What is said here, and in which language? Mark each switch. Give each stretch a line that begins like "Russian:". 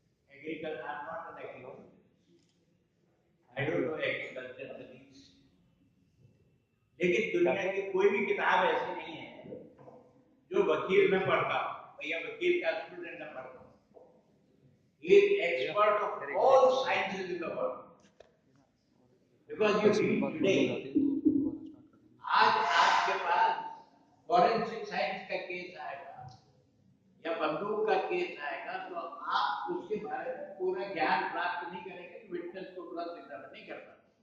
English: Agriculture, I'm not an agriculturist. I don't know agriculture studies.
Hindi: लेकिन दुनिया की कोई भी किताब ऐसी नहीं है जो वकील न पढ़ता या वकील का स्टूडेंट न पढ़ता।
English: He is expert of all sciences in the world. Because you read today,
Hindi: आज आपके पास फॉरेंसिक साइंस का केस आएगा या बंदूक का केस आएगा तो आप उसके बारे में पूरा ज्ञान प्राप्त नहीं करेंगे, विटनेस को तुरंत एग्जामिन नहीं कर पाते।